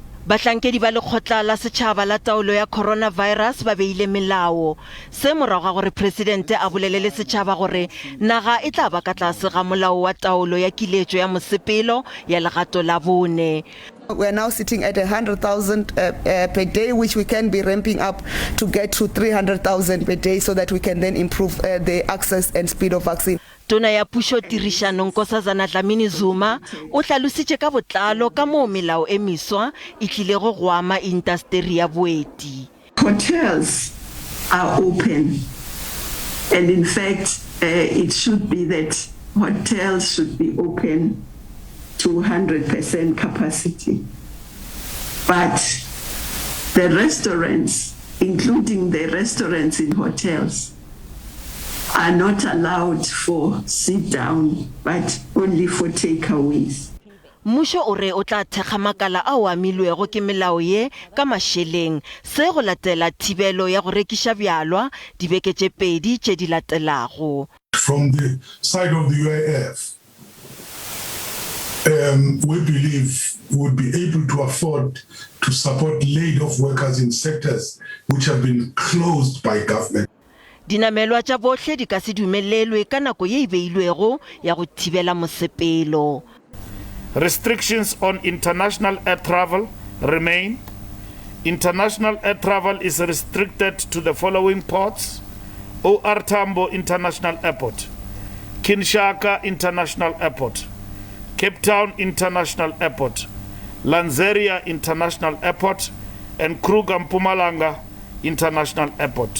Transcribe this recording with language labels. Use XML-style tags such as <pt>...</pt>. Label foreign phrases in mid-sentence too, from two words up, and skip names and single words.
<st>Bahlankedi ba lekgotla la setjhaba la taolo ya coronavirus ba beile melao se morago ga gore presidente a bolelele setjhaba gore naga e tla ba ka tlase ga molao wa taolo ya kiletso ya mosepelo ya legato la bone.</st> <en>We are now sitting at 100,000 per day, which we can be ramping up to get to 300,000 per day so that we can then improve the access and speed of vaccine.</en> <tn>Tona ya puso Tirisha Nkosazana Dlamini Zuma o tlalositse ka botlalo ka moo melao e meswa e tlile go goama industry ya boeti.</tn> <en>Hotels are open, and in fact it should be that hotels should be open to 100% capacity, but the restaurants, including the restaurants in hotels, are not allowed for sit down but only for takeaways.</en> <nso>Mmuso o re o tla thekga makala a o amilwego ke melao ye ka masheleng se go latela thibelo ya go rekiša bjalwa dibeke tše pedi tše di latelago.</nso> <en>From the side of the UIF, we believe we would be able to afford to support laid-off workers in sectors which have been closed by government.</en> <nso>Dinamelwa tša bohle di ka se dumelelwe ka nako ye e beilwego ya go thibela mosepelo.</nso> <en>Restrictions on international air travel remain. International air travel is restricted to the following ports: OR Tambo International Airport, Kinshasa International Airport, Cape Town International Airport, Lanseria International Airport, and Kruger Mpumalanga International Airport.</en>